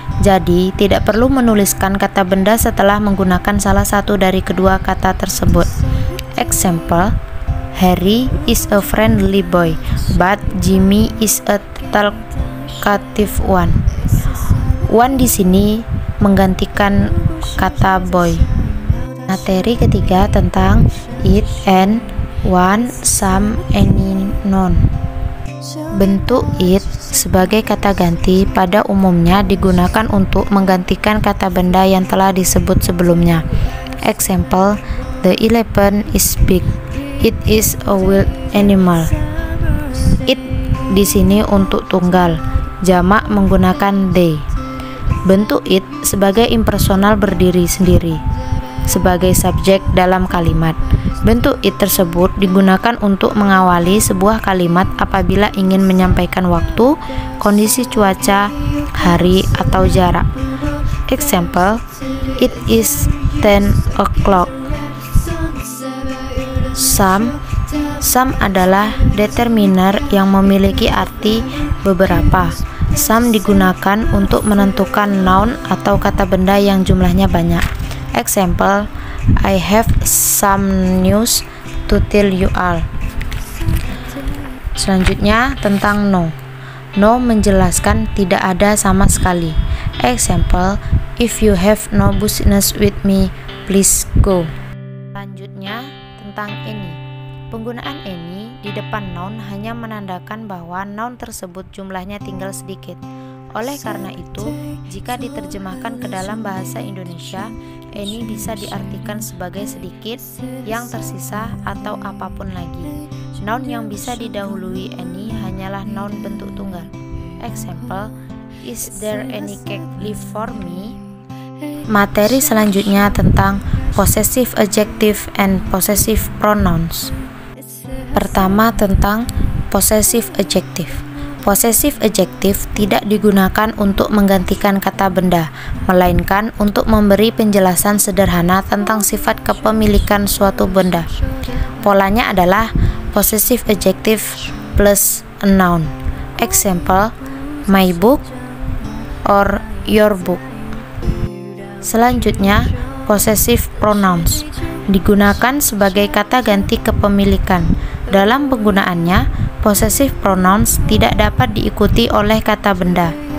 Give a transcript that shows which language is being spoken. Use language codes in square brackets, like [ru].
[id] Jadi, tidak perlu menuliskan kata benda setelah menggunakan salah satu dari kedua kata tersebut. [en] Example, Harry is a friendly boy, but Jimmy is a talkative one. [id] One di sini menggantikan kata boy. Materi ketiga tentang it, and, one, some, any, none. Bentuk it sebagai kata ganti pada umumnya digunakan untuk menggantikan kata benda yang telah disebut sebelumnya. [en] Example, the elephant is big. It is a wild animal. [id] It di sini untuk tunggal, jamak menggunakan they. Bentuk it sebagai impersonal berdiri sendiri sebagai subjek dalam kalimat. Bentuk it tersebut digunakan untuk mengawali sebuah kalimat apabila ingin menyampaikan waktu, kondisi cuaca, hari, atau jarak. [en] Example, it is 10 o'clock. [id] Some adalah determiner yang memiliki arti beberapa. Some digunakan untuk menentukan noun atau kata benda yang jumlahnya banyak. [en] Example, I have some news to tell you all. [id] Selanjutnya tentang no. No menjelaskan tidak ada sama sekali. [en] Example, if you have no business with me, please go. [id] Selanjutnya tentang any. Penggunaan any di depan noun hanya menandakan bahwa noun tersebut jumlahnya tinggal sedikit. Oleh karena itu, jika diterjemahkan ke dalam bahasa Indonesia, any bisa diartikan sebagai sedikit, yang tersisa, atau apapun lagi. Noun yang bisa didahului any hanyalah noun bentuk tunggal. [en] Example, is there any cake left for me? [id] Materi selanjutnya tentang possessive adjective and possessive pronouns. Pertama tentang possessive adjective. Possessive adjective tidak digunakan untuk menggantikan kata benda, melainkan untuk memberi penjelasan sederhana tentang sifat kepemilikan suatu benda. Polanya adalah possessive adjective plus a noun. [en] Example, my book or your book. [id] Selanjutnya, [en] possessive pronouns. [id] digunakan sebagai kata ganti kepemilikan. Dalam penggunaannya, possessive pronouns tidak dapat diikuti oleh kata benda.